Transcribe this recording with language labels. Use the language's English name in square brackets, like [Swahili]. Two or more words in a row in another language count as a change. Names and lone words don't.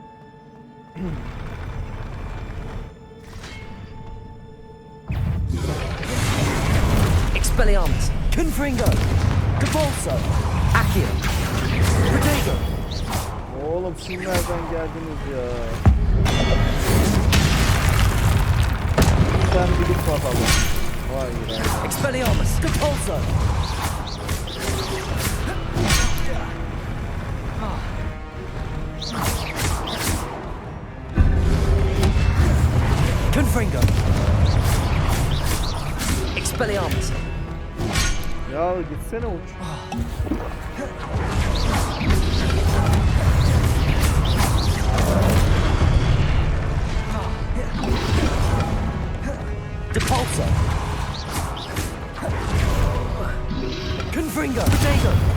[Latin] Expelliarmus, Confringo, Capolso, Accio, Protego. [Turkish] Oğlum siz nereden geldiniz ya? Sen bilip bakalım. Hayır. [Latin] Expelliarmus, Capolso. Confringo. Expelliarmus. [Turkish] Ya gitsene uç. [Latin] Depulso. Confringo. Protego.